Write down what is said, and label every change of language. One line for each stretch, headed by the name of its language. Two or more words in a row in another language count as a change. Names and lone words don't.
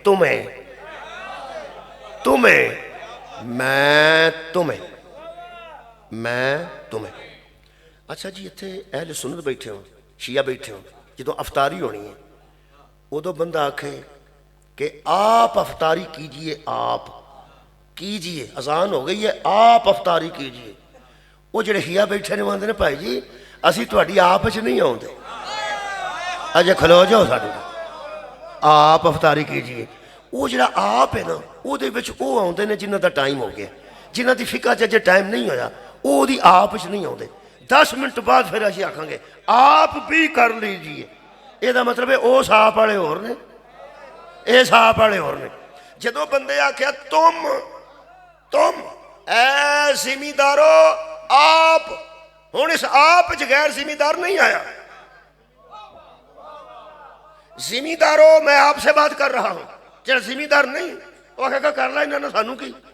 Punjabi: اچھا جی اتنے اہل سنت بیٹھے ہوں، شیعہ بیٹھے ہوں، جدو افطاری ہونی ہے ادو بندہ آکھے کہ
Urdu: آپ افطاری کیجئے، آپ کیجئے، اذان ہو گئی ہے آپ افطاری کیجئے،
Punjabi: وہ جڑے شیعہ بیٹھے نے وہاں نے بھائی جی اسی تہاڈی آپ وچ نہیں آؤندے، اجے کھلو جاؤ ساڈے
Urdu: آپ افطاری کیجئے۔
Punjabi: وہ جڑا آپ ہے نا وہ دے وچ وہ آؤندے نے جنہاں دا ٹائم ہو گیا، جنہاں دی فقہ چ ٹائم نہیں ہویا وہ دی آپ وچ نہیں آؤندے۔ 10 منٹ بعد پھر اسی آکھاں گے
Urdu: آپ بھی کر لیجئے،
Punjabi: یہ دا مطلب ہے او صاحب والے اور نے، اے صاحب والے اور نے۔ جدو بندے آکھیا تم اے زمیندارو آپ، ہن اس آپ وچ غیر زمیندار نہیں آیا،
Urdu: زمیندارو میں آپ سے بات کر رہا ہوں،
Punjabi: جڑا زمیندار نہیں وہ آکھے گا کر لا انہاں نے سانوں کی۔